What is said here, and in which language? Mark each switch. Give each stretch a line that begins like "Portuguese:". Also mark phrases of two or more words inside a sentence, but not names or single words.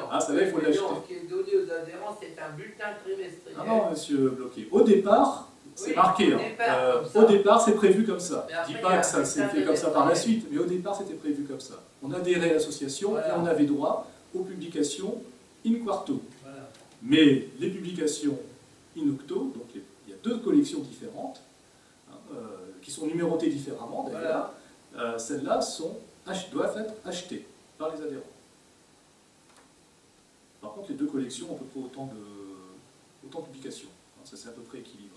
French: Ah, celle-là, il faut Mais l'acheter. non, ce qui est donné aux adhérents, c'est un bulletin trimestriel. Ah non, monsieur Bloquet. Au départ, c'est Oui, marqué. au départ, comme ça. Au départ, c'est prévu comme ça. Mais Je après, ne dis il y pas a que ça un s'est bulletin fait comme ça par la trimestriel. suite, mais au départ, c'était prévu comme ça. On adhérait à l'association Voilà. et on avait droit aux publications
Latin: in quarto.
French: Voilà. Mais les publications
Latin: in octo,
French: donc il y a 2 collections différentes, qui sont numérotées différemment d'ailleurs, celles-là doivent être achetées par les adhérents. Par contre, les 2 collections ont à peu près autant de publications. Ça, c'est à peu près équilibré.